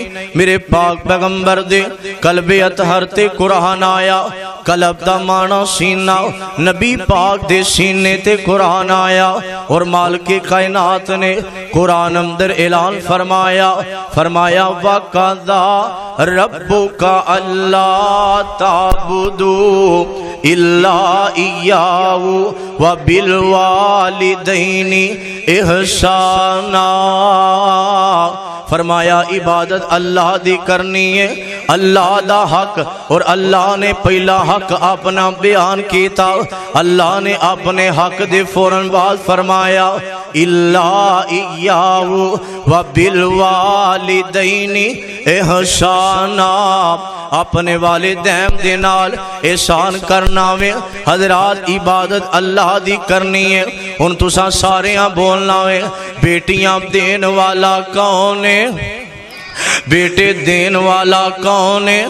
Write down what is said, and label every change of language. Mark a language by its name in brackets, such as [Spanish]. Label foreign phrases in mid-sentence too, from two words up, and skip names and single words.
[Punjabi] میرے پاک پیغمبر دے قلب اطہر تے قرآن آیا، قلب دا معنی سینہ، نبی پاک دے سینے تے قرآن آیا. اور مالک کائنات نے قرآن اندر اعلان فرمایا، فرمایا [Arabic] وقضى ربك ألا تعبدوا إلا إياه وبالوالدين إحسانا. [Punjabi] فرمایا عبادت اللہ دی کرنی ہے، اللہ دا حق. اور اللہ نے پہلا حق اپنا بیان کیا، اللہ نے اپنے حق دے فوراً بعد فرمایا [Arabic] إلا إياه وبالوالدين إحسانا, [Punjabi] اپنے والدین دے نال احسان کرنا وے. حضرات عبادت اللہ دی کرنی ہے۔ ہن تساں ساریاں بولنا وے، بیٹیاں دین والا کون ہے? بیٹے دین والا کون ہے?